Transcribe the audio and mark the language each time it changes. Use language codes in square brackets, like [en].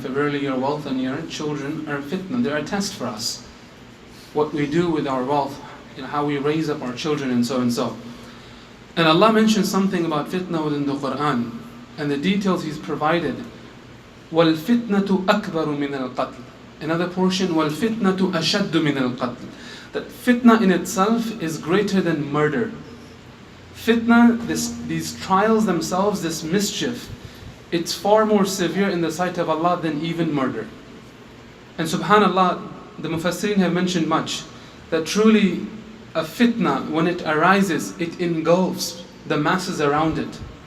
[en] For verily your wealth and your children are fitna. They are a test for us. What we do with our wealth, how we raise up our children and so and so. And Allah mentions something about fitna within the Quran. And the details He's provided. [ar] وَالْفِتْنَةُ أَكْبَرُ مِنَ الْقَتْلِ. [en] Another portion, [ar] وَالْفِتْنَةُ أَشَدُّ مِنَ الْقَتْلِ. [en] That fitna in itself is greater than murder. Fitna, these trials themselves, this mischief, it's far more severe in the sight of Allah than even murder. And subhanallah, the Mufassirin have mentioned much, that truly a fitna, when it arises, it engulfs the masses around it.